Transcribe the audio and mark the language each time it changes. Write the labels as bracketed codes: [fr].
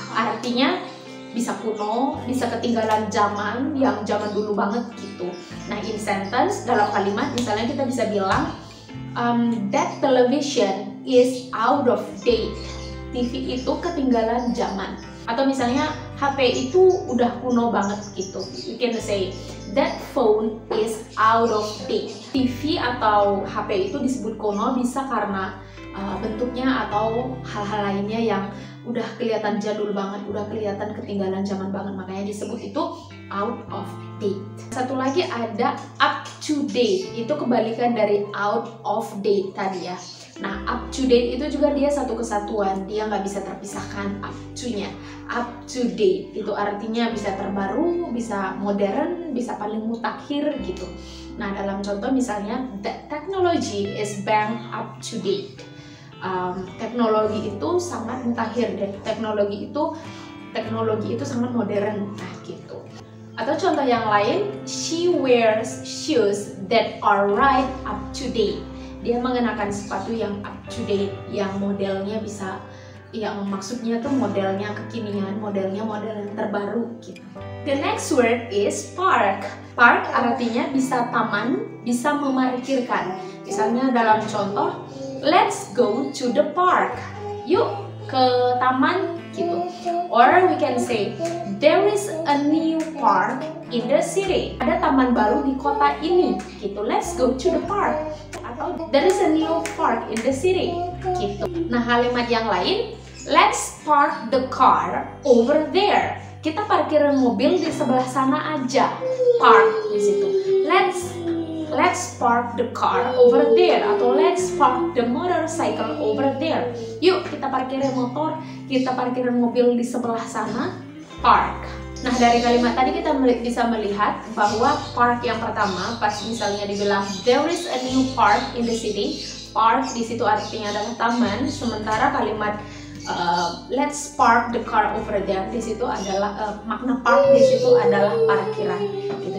[id] Artinya bisa kuno, bisa ketinggalan zaman, yang zaman dulu banget gitu. Nah, in sentence, dalam kalimat misalnya kita bisa bilang [en] that television is out of date. [id] TV itu ketinggalan zaman. Atau misalnya HP itu udah kuno banget gitu. [en] You can say that phone is out of date. [id] TV atau HP itu disebut kuno bisa karena bentuknya atau hal-hal lainnya yang udah kelihatan jadul banget, udah kelihatan ketinggalan zaman banget, makanya disebut itu out of date. Satu lagi ada up to date, itu kebalikan dari out of date tadi ya. Nah, up to date itu juga dia satu kesatuan, dia nggak bisa terpisahkan up to-nya. Up to date itu artinya bisa terbaru, bisa modern, bisa paling mutakhir gitu. Nah, dalam contoh misalnya, [en] the technology is bang up to date. [id] Teknologi itu sangat mutakhir dan teknologi itu sangat modern, nah gitu. Atau contoh yang lain, [en] she wears shoes that are right up to date. [id] Dia mengenakan sepatu yang up to date, yang modelnya bisa, yang maksudnya tuh modelnya kekinian, modelnya model yang terbaru gitu. [en] The next word is park. Park [id] artinya bisa taman, bisa memarkirkan. Misalnya dalam contoh, [en] let's go to the park. [id] Yuk ke taman gitu. [en] Or we can say, there is a new park in the city. [id] Ada taman baru di kota ini gitu. [en] Let's go to the park. Atau there is a new park in the city gitu. [id] Nah, kalimat yang lain, [en] let's park the car over there. [id] Kita parkirin mobil di sebelah sana aja. Park di situ. [en] Let's park the car over there, atau let's park the motorcycle over there. [id] Yuk kita parkirin motor, kita parkirin mobil di sebelah sana. Park. Nah, dari kalimat tadi kita bisa melihat bahwa park yang pertama, pas misalnya dibilang [en] there is a new park in the city, [id] park di situ artinya adalah taman, sementara kalimat [en] let's park the car over there [id] di situ adalah makna park di situ adalah parkiran gitu.